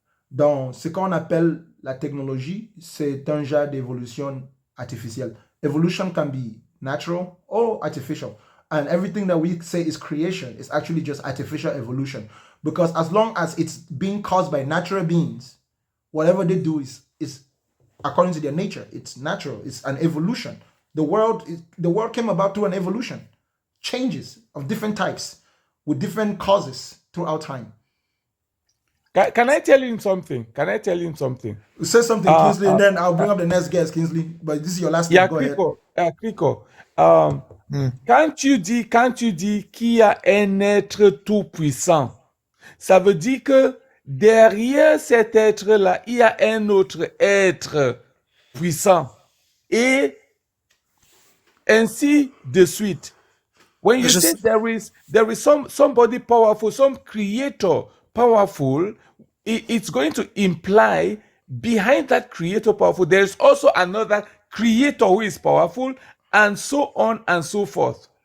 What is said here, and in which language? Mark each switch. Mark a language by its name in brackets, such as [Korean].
[French] Donc, ce qu'on appelle la technologie, c'est un genre d'évolution artificielle. [English] Evolution can be natural or artificial. And everything that we say is creation is actually just artificial evolution. Because as long as it's being caused by natural beings, whatever they do is according to their nature. It's natural. It's an evolution. The world came about through an evolution. Changes of different types with different causes throughout time. Can I tell him something? Can I tell him something? Say something, Kingsley, and then I'll bring up the next guest, Kingsley. But this is your last Yeah, go ahead. Crico. [French] Quand tu dis qu'il y a un être tout puissant, ça veut dire que derrière cet être-là, il y a un autre être puissant. Et ainsi de suite. [English] When you say there is somebody powerful, some creator powerful, it's going to imply behind that creator powerful, there is also another creator who is powerful, and so on and so forth.